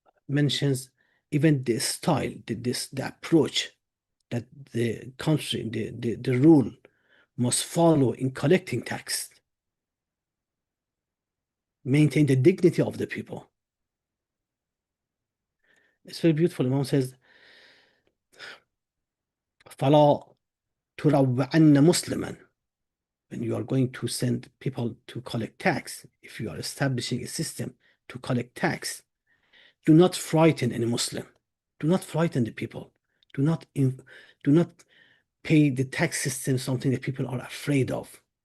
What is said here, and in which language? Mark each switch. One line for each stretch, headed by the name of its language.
English: mentions even the style, the approach that the country, the rule must follow in collecting tax, maintain the dignity of the people. It's very beautiful.
Arabic: Imam says, فَلَا تُرَوَّعَنَّ مُسْلِمًا.
English: When you are going to send people to collect tax, if you are establishing a system to collect tax, do not frighten any Muslim. Do not frighten the people. Do not pay the tax system something that people are afraid of.